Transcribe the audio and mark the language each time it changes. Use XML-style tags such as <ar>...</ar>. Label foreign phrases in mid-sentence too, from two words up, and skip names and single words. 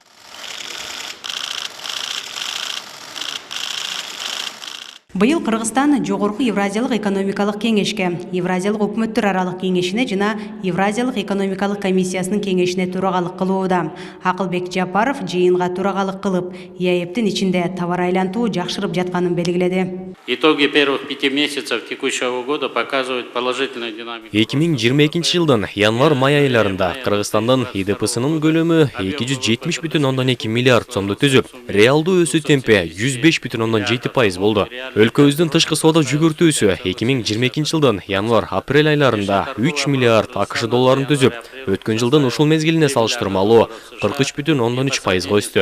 <ky>Быйыл Кыргызстан жогорку Евразиялык экономикалык кеңешке, Евразиялык өкмөттөр аралык кеңешине жана Евразиялык экономикалык комиссиясынын кеңешине турагалык кылууда. Акылбек Жапаров жыйынга турагалык кылып, ЯЭПтин ичинде товар айлантуу жакшырып жатканын белгиледи.</ky> <ru>Итоги первых 5 месяцев текущего года показывают положительную динамику.</ru> <ky>2022 жылдын январь-май айларында Кыргызстандын ИДПсынын көлөмү 270,2 миллиард сомду түзүп, реалдуу өсүү темпи 105,7% болду. Өлкөбүздүн тышкы соода жүгүртүүсү 2022 жылдын январь-апрель айларында 3 миллиард АКШ долларын түзүп, өткөн жылдын ушул мезгилине салыштырмалуу 43,3%га өстү.</ky>